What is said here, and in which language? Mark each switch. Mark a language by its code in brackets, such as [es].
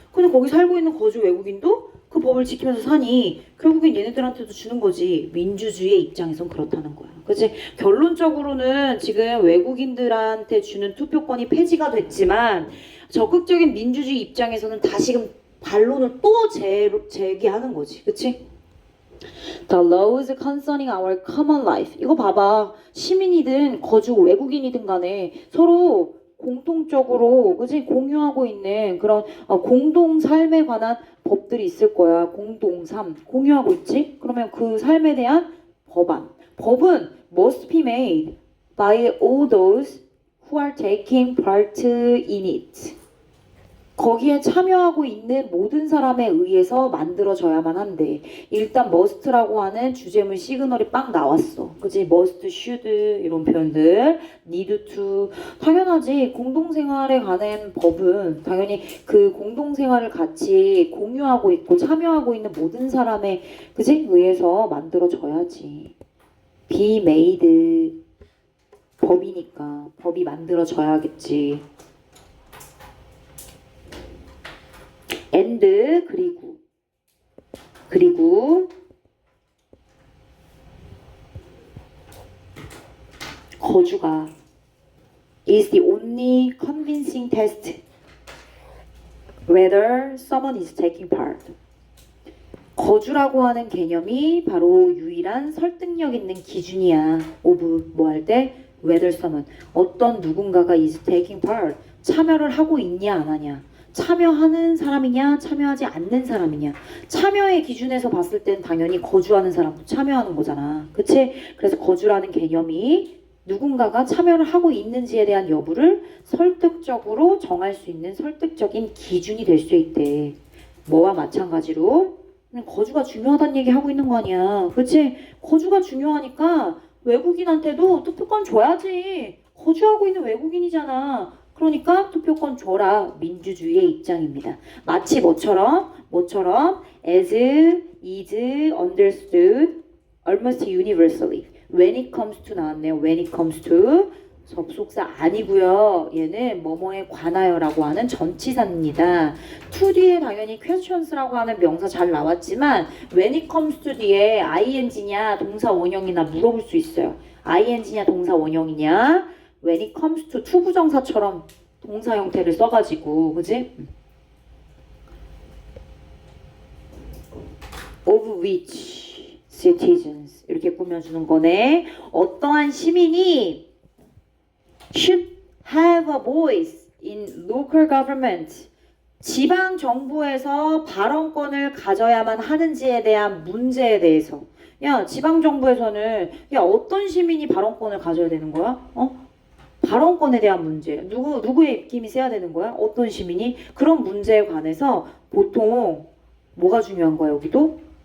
[ko] 근데 거기 살고 있는 거주 외국인도 그 법을 지키면서 사니 결국엔 얘네들한테도 주는 거지. 민주주의의 입장에선 그렇다는 거야. 그치? 결론적으로는 지금 외국인들한테 주는 투표권이 폐지가 됐지만 적극적인 민주주의 입장에서는 다시금 반론을 또 제기하는 거지. 그치? [en] The laws concerning our common life. [ko] 이거 봐봐. 시민이든 거주 외국인이든 간에 서로 공통적으로 그치? 공유하고 있는 그런 공동 삶에 관한 법들이 있을 거야. 공동삶 공유하고 있지? 그러면 그 삶에 대한 법은 [en] must be made by all those who are taking part in it. [ko] 거기에 참여하고 있는 모든 사람에 의해서 만들어져야만 한대. 일단 must라고 하는 주제문 시그널이 빵 나왔어. 그치? must, should 이런 표현들. need to. 당연하지. 공동생활에 관한 법은 당연히 그 공동생활을 같이 공유하고 있고 참여하고 있는 모든 사람에 그치? 의해서 만들어져야지. be made. 법이니까 법이 만들어져야겠지. and 그리고 거주가 [en] is the only convincing test whether someone is taking part. [ko] 거주라고 하는 개념이 바로 유일한 설득력 있는 기준이야. of 뭐 할 때 [en] whether someone [ko] 어떤 누군가가 [en] is taking part [ko] 참여를 하고 있냐 안 하냐. 참여하는 사람이냐 참여하지 않는 사람이냐. 참여의 기준에서 봤을 땐 당연히 거주하는 사람도 참여하는 거잖아. 그치? 그래서 거주라는 개념이 누군가가 참여를 하고 있는지에 대한 여부를 설득적으로 정할 수 있는 설득적인 기준이 될 수 있대. 뭐와 마찬가지로 거주가 중요하다는 얘기 하고 있는 거 아니야. 그치? 거주가 중요하니까 외국인한테도 투표권 줘야지. 거주하고 있는 외국인이잖아. 그러니까 투표권 줘라. 민주주의의 입장입니다. 마치 뭐처럼 [en] as is understood almost universally. [ko] when it comes to 나왔네요. when it comes to 접속사 아니고요. 얘는 뭐뭐에 관하여라고 하는 전치사입니다. to 뒤에 당연히 questions라고 하는 명사 잘 나왔지만 when it comes to 뒤에 ing냐 동사 원형이나 물어볼 수 있어요. ing냐 동사 원형이냐 when it comes to 투부정사처럼 동사 형태를 써가지고 그지? [en] of which citizens [ko] 이렇게 꾸며주는 거네. 어떠한 시민이 [en] should have a voice in local government. [ko] 지방 정부에서 발언권을 가져야만 하는지에 대한 문제에 대해서. 야, 지방 정부에서는 어떤 시민이 발언권을 가져야 되는 거야? 발언권에 대한 문제. 누구의 입김이 세야 되는 거야? 어떤 시민이? 그런 문제에 관해서 보통 뭐가 중요한 거야, 여기도?